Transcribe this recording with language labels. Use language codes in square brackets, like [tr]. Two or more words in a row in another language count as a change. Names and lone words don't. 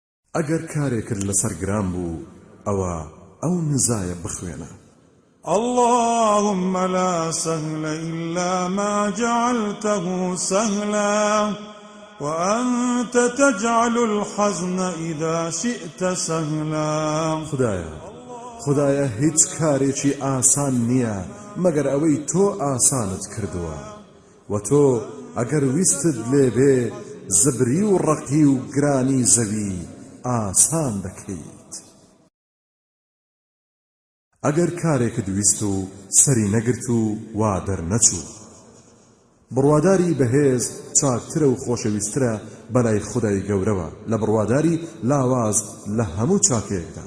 [ckb] ئەگەر کارێکت لەسەر گران بوو ئەوە ئەو نزایە بخوێنە. [ar] اللهم لا سهل إلا ما جعلته سهلا وأنت تجعل الحزن إذا شئت سهلا. [ckb] خدایە هیچ کارێکی ئاسان نییە مەگەر ئەوەی تۆ ئاسانت کردووە و تۆ ئەگەر ویستت لێبێ زبری و ڕقی و گرانی زەوی ئاسان دەکەیت. ئەگەر کارێکت ویست و سەری نەگرت و وا دەرنەچوو بڕواداری بەهێز چاکترە و خۆشەویسترە بەلای خودای گەورەوە لە بڕواداری لاواز لە هەموو چاکەیەکدا.